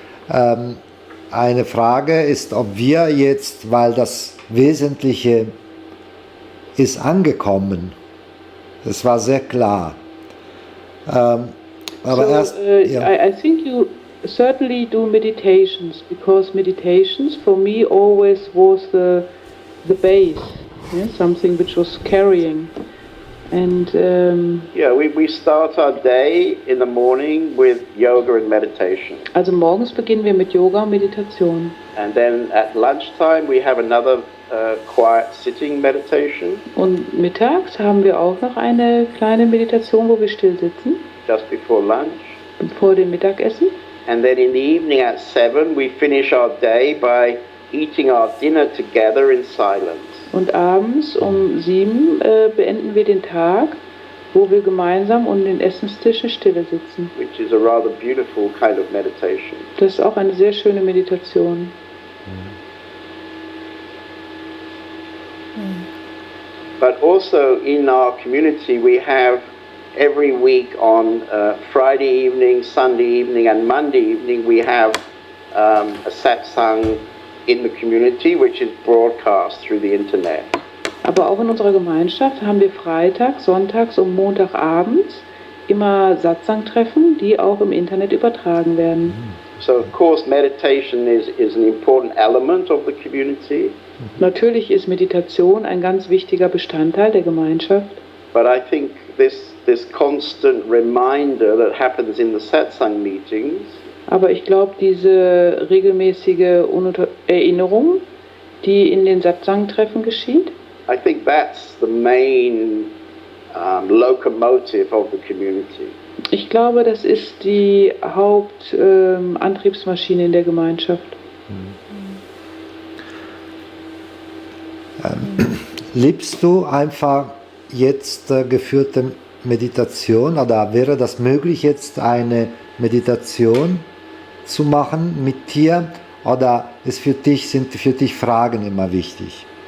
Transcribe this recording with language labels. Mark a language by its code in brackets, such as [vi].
[de] Eine Frage ist, ob wir jetzt, weil das Wesentliche ist angekommen, das war sehr klar. Aber So, erst, ja. [en] I think you certainly do meditations, because meditations for me always was the base, yeah? Something which was carrying. And Yeah, we start our day in the morning with yoga and meditation. [de] also morgens beginnen wir mit Yoga und Meditation. [en] And then at lunchtime we have another quiet sitting meditation. [de] Und mittags haben wir auch noch eine kleine Meditation, wo wir still sitzen, [en] Just before lunch. [de] vor dem Mittagessen. [en] And then in the evening at 7 we finish our day by eating our dinner together in silence. [de] Und abends um 7 beenden wir den Tag, wo wir gemeinsam um den Essenstisch in Stille sitzen. [en] Which is a rather beautiful kind of meditation. [de] Das ist auch eine sehr schöne Meditation. [en] But also in our community we have every week on Friday evening, Sunday evening and Monday evening we have a satsang in the community which is broadcast through the internet. [de] Aber auch in unserer Gemeinschaft haben wir Freitag, Sonntags und Montagabends immer Satsang-Treffen, die auch im Internet übertragen werden. [en] So of course meditation is an important element of the community. [de] Natürlich ist Meditation ein ganz wichtiger Bestandteil der Gemeinschaft. [en] But I think this constant reminder that happens in the satsang meetings [de] Aber ich glaube, diese regelmäßige Erinnerung, die in den Satsang-Treffen geschieht, [en] I think that's the main locomotive of the community. [de] ich glaube, das ist die Hauptantriebsmaschine in der Gemeinschaft. Liebst du einfach jetzt geführte Meditation oder wäre das möglich, jetzt eine Meditation zu machen mit dir oder sind für dich Fragen immer wichtig?